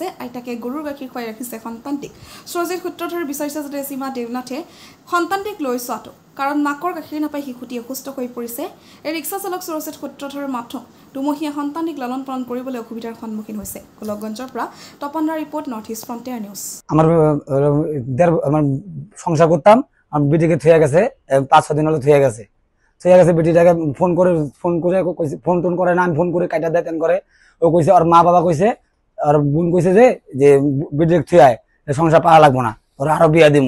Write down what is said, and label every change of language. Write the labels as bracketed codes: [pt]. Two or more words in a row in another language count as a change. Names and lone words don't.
[as] আইতাকে গৰুৰ গাখীৰ খুৱাই ৰাখিছে সন্তানটিক। সুৰজিৎ সূত্ৰধৰে বিচাৰিছে যাতে সীমা দেৱনাথে সন্তানটিক লৈ চোৱাটো, কাৰণ মাকৰ গাখীৰ নাপাই শিশুটি অসুস্থ হৈ পৰিছে। এই ৰিক্সা চালক সুৰজিৎ সূত্ৰধৰৰ মাথোঁ দুমহীয়া সন্তানটিক লালন পালন কৰিবলৈ অসুবিধাৰ সন্মুখীন হৈছে। গোলকগঞ্জৰ পৰা তপনদাৰ ৰিপৰ্ট, নৰ্থ ইষ্ট ফ্ৰণ্টিয়াৰ নিউজ। [bn] আমার সংসার করতাম, আমার বেটিকে থুয়ে গেছে ৫-৬ দিন হলো থুয়ে গেছে। বেটিটাকে ফোন টোন করে না, আমি ফোন করে কাটা দেয় তেন করে। ও কইছে ওর মা বাবা কইছে, আর বোন কইছে যে বেটিকে থুয়ে সংসার পাওয়া লাগবো না, ওরা আরো বিয়া দিমু।